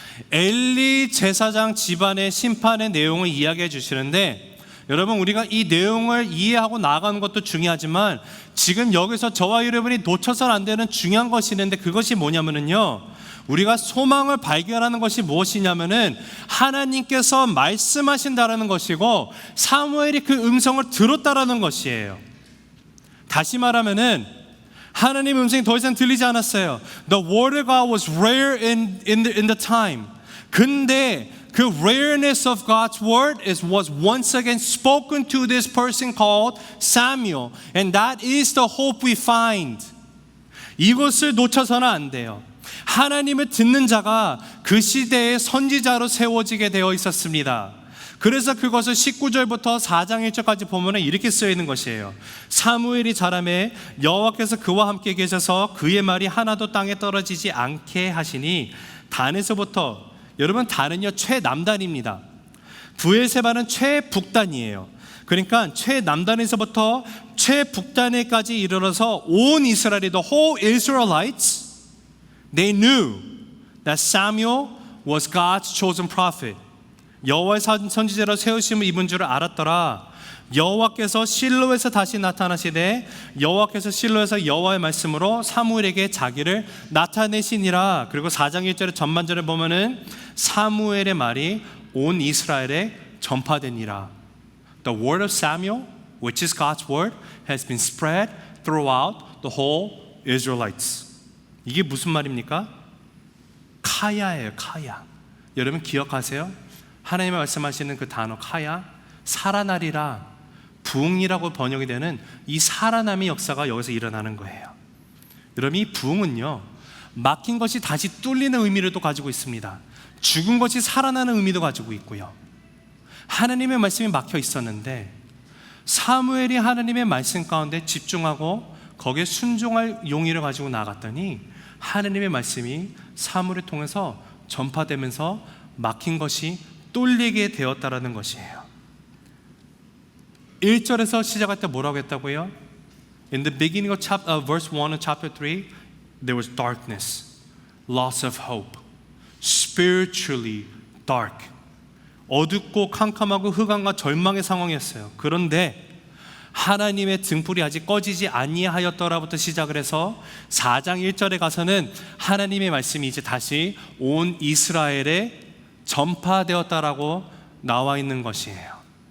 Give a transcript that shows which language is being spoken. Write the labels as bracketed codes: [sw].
[ko] 엘리 제사장 집안의 심판의 내용을 이야기해 주시는데, 여러분, 우리가 이 내용을 이해하고 나가는 것도 중요하지만 지금 여기서 저와 여러분이 놓쳐서는 안 되는 중요한 것이 있는데, 그것이 뭐냐면요, 우리가 소망을 발견하는 것이 무엇이냐면은 하나님께서 말씀하신다라는 것이고 사무엘이 그 음성을 들었다라는 것이에요. 다시 말하면은 하나님의 음성이 더 이상 들리지 않았어요. [en] The word of God was rare in the time. [ko] 근데 [en] 그 rareness of God's word was once again spoken to this person called Samuel, and that is the hope we find. [ko] 이것을 놓쳐서는 안 돼요. 하나님을 듣는 자가 그 시대의 선지자로 세워지게 되어 있었습니다. 그래서 그것을 19절부터 4장 1절까지 보면 이렇게 쓰여 있는 것이에요. 사무엘이 자라매 여호와께서 그와 함께 계셔서 그의 말이 하나도 땅에 떨어지지 않게 하시니 단에서부터, 여러분, 단은요 최남단입니다. 브엘세바는 최북단이에요. 그러니까 최남단에서부터 최북단에까지 이르러서 온 이스라엘이, [en] the whole Israelites, they knew that Samuel was God's chosen prophet. [ko] 여호와의 선지자로 세우심을 입은 줄을 알았더라. 여호와께서 실로에서 다시 나타나시되 여호와께서 실로에서 여호와의 말씀으로 사무엘에게 자기를 나타내시니라. 그리고 4장 1절의 전반절에 보면은 사무엘의 말이 온 이스라엘에 전파되니라. [en] The word of Samuel, which is God's word, has been spread throughout the whole Israelites. [ko] 이게 무슨 말입니까? 카야예요, 카야. 여러분 기억하세요? 하나님이 말씀하시는 그 단어 카야, 살아나리라, 부흥이라고 번역이 되는 이 살아남의 역사가 여기서 일어나는 거예요. 여러분 이 부흥은요, 막힌 것이 다시 뚫리는 의미를 또 가지고 있습니다. 죽은 것이 살아나는 의미도 가지고 있고요. 하나님의 말씀이 막혀 있었는데 사무엘이 하나님의 말씀 가운데 집중하고 거기에 순종할 용의를 가지고 나갔더니 하나님의 말씀이 사무엘을 통해서 전파되면서 막힌 것이 뚫리게 되었다라는 것이에요. 1절에서 시작할 때 뭐라고 했다고요? [en] In the beginning of verse 1 of chapter 3, there was darkness, loss of hope, spiritually dark. [ko] 어둡고 캄캄하고 흑암과 절망의 상황이었어요. 그런데 하나님의 등불이 아직 꺼지지 아니하였더라부터 시작을 해서 4장 1절에 가서는 하나님의 말씀이 이제 다시 온 이스라엘에 전파되었다라고 나와 있는 것이에요.